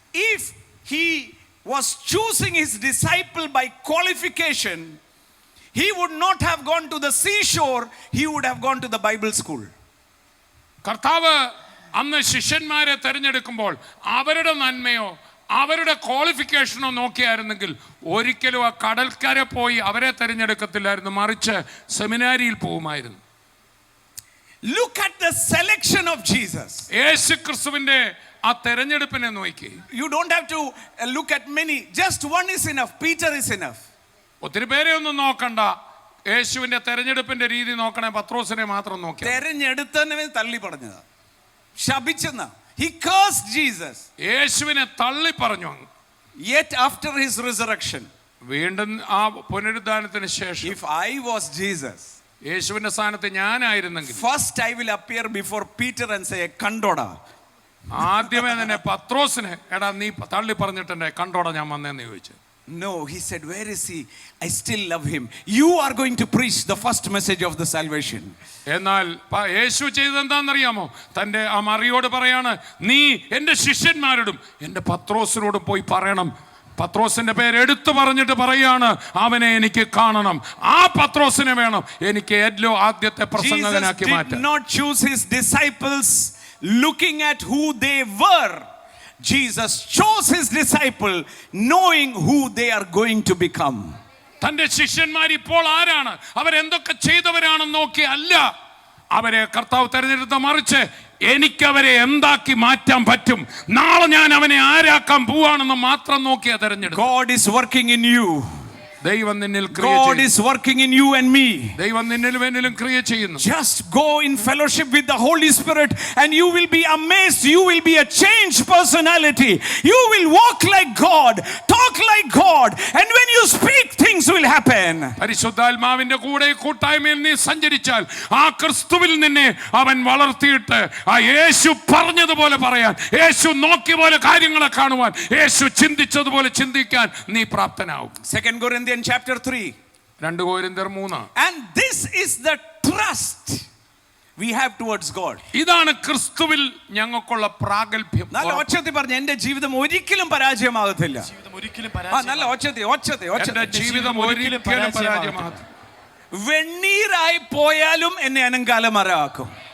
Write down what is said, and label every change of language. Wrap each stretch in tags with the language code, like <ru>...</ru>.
<en>If he was choosing his disciple by qualification, he would not have gone to the seashore, he would have gone to the Bible school.</en> <ml>കർത്താവ് അന്ന് ശിഷ്യന്മാരെ തെരഞ്ഞെടുക്കുമ്പോൾ അവരുടെ നന്മയോ അവരുടെ ക്വാളിഫിക്കേഷനോ നോക്കിയായിരുന്നെങ്കിൽ ഒരിക്കലും ആ കടൽക്കര പോയി അവരെ തെരഞ്ഞെടുക്കത്തില്ലായിരുന്നു, മറിച്ച് സെമിനാരിയിൽ പോകുമായിരുന്നു.</ml> <en>Look at the selection of Jesus.</en> <ml>യേശു ക്രിസ്തുവിന്റെ ആ തെരഞ്ഞെടുപ്പിനെ നോക്കി.</ml> <en>You don't have to look at many, just one is enough. Peter is enough.</en> <ml>ഒത്തിരി പേരെ ഒന്നും നോക്കണ്ട, യേശുവിന്റെ തെരഞ്ഞെടുപ്പിന്റെ രീതി നോക്കണേ, പത്രോസിനെ മാത്രം നോക്കി. തെരഞ്ഞെടുത്തവനെ തള്ളി പറഞ്ഞതാ, ശപിച്ചെന്ന.</ml> <en>He cursed Jesus.</en> <ml>യേശുവിനെ തള്ളി പറഞ്ഞു.</ml> <en>Yet after his resurrection,</en> <ml>വീണ്ടും ആ പുനരുദ്ധാനത്തിന് ശേഷം,</ml> <en>if I was Jesus,</en> <ml>യേശുവിന്റെ സ്ഥാനത്ത് ഞാനായിരുന്നെങ്കിൽ,</ml> <en>first I will appear before Peter and say,</en> <ml>കണ്ടോടാ. ആദ്യമേ തന്നെ പത്രോസിനെ, എടാ നീ തള്ളി പറഞ്ഞിട്ടെന്നെ കണ്ടോടാ ഞാൻ വന്നേന്ന് ചോദിച്ചു.</ml> <en>No, he said, where is he? I still love him. You are going to preach the first message of the salvation.</en> <ml>എന്നാൽ യേശു ചെയ്തെന്താണെന്നറിയാമോ? തൻ്റെ ആ മറിയോട് പറയാണ്, നീ എൻ്റെ ശിഷ്യന്മാരോടും എൻ്റെ പത്രോസിനോടും പോയി പറയണം. പത്രോസിന്റെ പേര് എടുത്തു പറഞ്ഞിട്ട് പറയാണ്, അവനെ എനിക്ക് കാണണം. ആ പത്രോസിനെ വേണം എനിക്ക് ഏറ്റവും ആദ്യത്തെ പ്രസംഗകനാക്കി</ml> <en>Jesus</en> <ml>മാറ്റാൻ.</ml> <en>did not choose his disciples looking at who they were. Jesus chose his disciple knowing who they are going to become.</en> <ml>തന്റെ ശിഷ്യന്മാർ ഇപ്പോൾ ആരാണ്, അവരെന്തൊക്കെ ചെയ്തവരാണെന്ന് നോക്കി അല്ല അവരെ കർത്താവ് തെരഞ്ഞെടുത്ത, മറിച്ച് എനിക്കവരെ എന്താക്കി മാറ്റാൻ പറ്റും, നാളെ ഞാൻ അവനെ ആരാക്കാൻ പോവാണെന്ന് മാത്രം നോക്കിയാ തെരഞ്ഞെടുത്തു.</ml> <en>God is working in you.</en> <ml>ദൈവം നിന്നിൽ ക്രിയ</ml> <en>God</en> <ml>ചെയ്യുന്നു.</ml> <en>is working in you and me.</en> <ml>ദൈവം നിന്നിലും എന്നിലും ക്രിയ ചെയ്യുന്നു.</ml> <en>Just go in fellowship with the Holy Spirit and you will be amazed. You will be a changed personality. You will walk like God, talk like God, and when you speak, things will happen.</en> <ml>പരിശുദ്ധാത്മാവിന്റെ കൂടെ കൂട്ടായ്മയിൽ നീ സഞ്ചരിച്ചാൽ ആ ക്രിസ്തുവിൽ നിന്നെ അവൻ വളർത്തിയിട്ട് ആ യേശു പറഞ്ഞതുപോലെ പറയാൻ, യേശു നോക്കിയ പോലെ കാര്യങ്ങളെ കാണുവാൻ, യേശു ചിന്തിച്ചതുപോലെ ചിന്തിക്കാൻ നീ പ്രാപ്തനാവും.</ml> <en>2 Corinthians chapter 3.</en> <ml>2 കൊരിന്ത്യർ 3.</ml> <en>And this is the trust we have towards God.</en> <ml>ഇതാണ് ക്രിസ്തുവിൽ ഞങ്ങൾക്കുള്ള പ്രാഗൽഭ്യം. നല്ല ഒച്ചത്തിൽ പറഞ്ഞു, എന്റെ ജീവിതം ഒരിക്കലും പരാജയമാകത്തില്ല. നല്ല ഒച്ചത്തിൽ എന്റെ ജീവിതം ഒരിക്കലും പരാജയമാകത്തില്ല. വെണ്ണീരായി പോയാലും എന്നെ അനങ്കാലമരാക്കും.</ml>